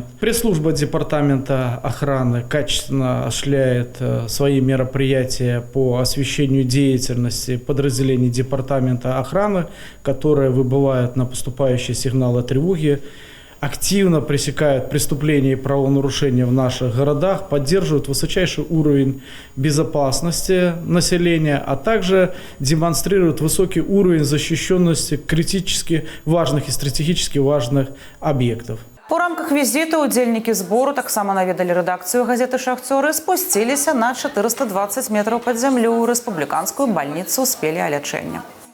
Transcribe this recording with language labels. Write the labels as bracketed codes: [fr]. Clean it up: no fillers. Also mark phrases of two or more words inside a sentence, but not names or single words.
[ru] Пресс-служба департамента охраны качественно осуществляет свои мероприятия по освещению деятельности подразделений департамента охраны, которые выбывают на поступающие сигналы тревоги, активно пресекают преступления и правонарушения в наших городах, поддерживают высочайший уровень безопасности населения, а также демонстрируют высокий уровень защищенности критически важных и стратегически важных объектов. [be] У рамках візіту удзельнікі збору таксама наведалі рэдакцыю газеты «Шахцёры», спусціліся на 420 метраў пад зямлю ў рэспубліканскую бальніцу з пелеалячэння.